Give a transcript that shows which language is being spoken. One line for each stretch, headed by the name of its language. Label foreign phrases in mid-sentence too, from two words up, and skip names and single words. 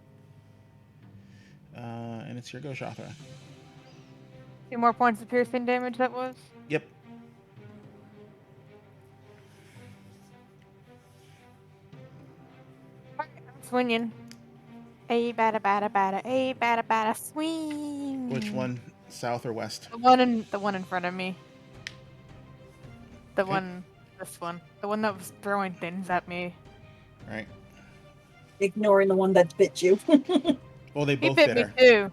English: And it's your go, Shathra. 2 more points of piercing damage, that was? Yep. I'm swinging. A bada bada bada, a bada bada swing. Which one? South or west? The one in front of me. The Okay. one, this one. The one that was throwing things at me. Right. Ignoring the one that bit you. Well, they He both bit bit me her. too.